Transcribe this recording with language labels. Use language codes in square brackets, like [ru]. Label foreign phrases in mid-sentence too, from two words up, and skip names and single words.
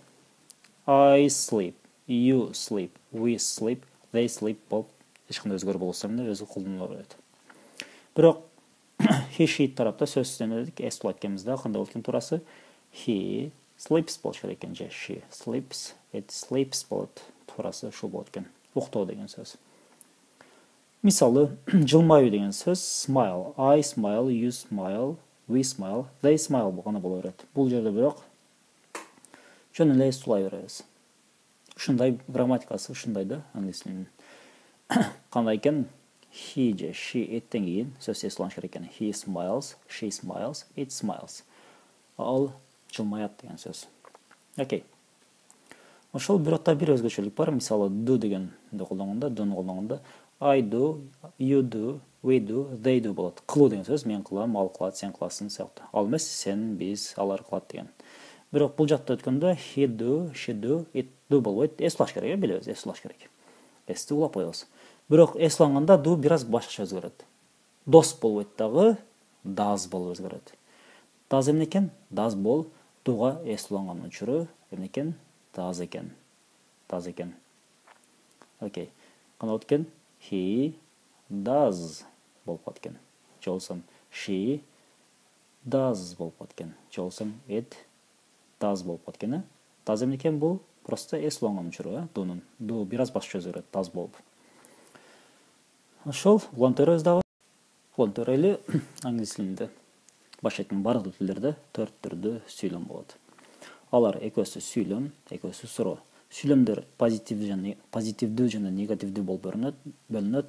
[en] I sleep, you sleep, we sleep, they sleep [ky] болуп, эч кандай өзгөрүү болбосо эмне өзү колдоно берет. Бирок [en] he she [ky] тарапта сөзсүз эмне дедик? S болот экенбиз да, кандай болот экен туурасы? [en] He sleeps [ky] болуш керек экен же [en] she sleeps, it sleeps [ky] болот. Туурасы ушул болот экен. Уктоо деген сөз. Мисалы, жылмайуу деген сөз smile. [en] I smile, you smile, we smile, they smile [ky] болгоно боло берет. Бул жерде бирок жөн эле сулай беребиз. Ушундай грамматикасы ушундай да, англис тилинин. Кандай экен? He же she иттен кийин сөз эсланыш керек экен. [en] He smiles, she smiles, it smiles. [ky] Ал жылмаят деген сөз. Окей. Ошол бирок да бир өзгөчөлүк бар. Мисалы, do дегенди колдонгондо, do'ну колдонгондо [en] I do, you do, we do, they do [ky] болот. Кылуу деген сөз мен кылам, ал кылат, сен кыласың сыяктуу. Ал эмес сен, биз, алар кылат деген. Бирок бул жакта өткөндө [en] he do, she do, it do [ky] болбойт. Эслаш керек, билебиз, эслаш керек. Эсти улап коебуз. Бирок эсланганда do бир аз башкача өзгөрөт. Дос болбойт дагы, does болуп өзгөрөт. Does эмне экен? Does бол do'га эсланган учуру эмне экен? Does экен. Does экен. Окей. Кандай болот экен? [en] He does [ky] болуп калат экен. Же болсом [en] she does [ky] болуп калат экен. Же болсом [en] it does [ky] болуп калат экен. Does эмне экен? Бул просто эсланган учуру, do'нун. Do бир аз башкача өзгөрөт, does болуп. Ошол улантырабыз дагы. Улантырайлы англис тилинде. Башка айтканда бардык тилдерде 4 түрдүү сүйлөм болот. Алар экөөсү сүйлөм, экөөсү суроо. Сүйлөмдөр позитивдүү жана негативдүү болуп бөлүнөт.